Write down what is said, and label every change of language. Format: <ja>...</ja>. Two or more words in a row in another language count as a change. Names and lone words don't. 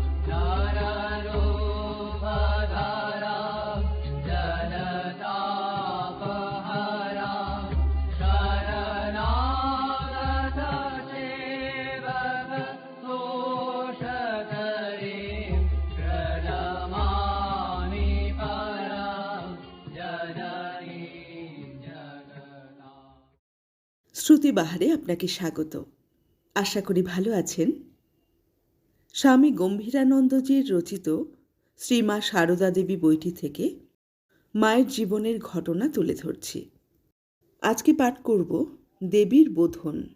<sa>ज्ञानरूपधरां जलतापहरां शरणागत सेवक तोषकरीं प्रणमामि परां जननीं जगतां।</sa> <bn>শ্রুতিবাহারে আপনাকে স্বাগত। আশা করি ভালো আছেন। স্বামী গম্ভীরানন্দজির রচিত শ্রীমা সারদা দেবী বইটি থেকে মায়ের জীবনের ঘটনা তুলে ধরছি। আজকে পাঠ করব দেবীর বোধন।</bn>